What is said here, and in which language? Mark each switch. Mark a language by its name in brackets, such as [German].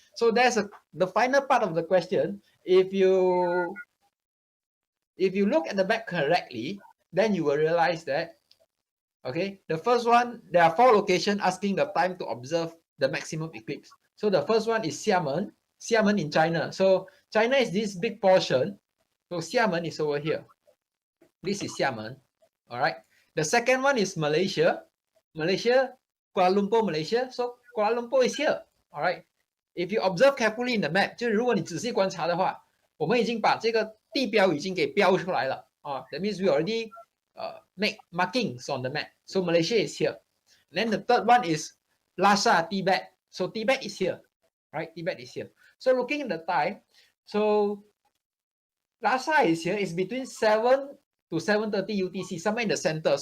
[English] So that's the final part of the question. If you look at the map correctly, then you will realize that, okay, the first one, there are 4 locations asking the time to observe the maximum eclipse. So the first one is Xiamen in China. So China is this big portion. So Xiamen is over here. This is Xiamen. All right. The second one is Malaysia. Kuala Lumpur, Malaysia. So Kuala Lumpur is here. All right. If you observe carefully in the map, [Chinese] 就是如果你仔细观察的话，我们已经把这个地标已经给标出来了啊。 [English] That means we already make markings on the map. So Malaysia is here. And then the third one is Lhasa, Tibet. So Tibet is here, right? Tibet is here. So looking at the time, so Lhasa is here. It's between 7 to 7:30 UTC, somewhere in the center.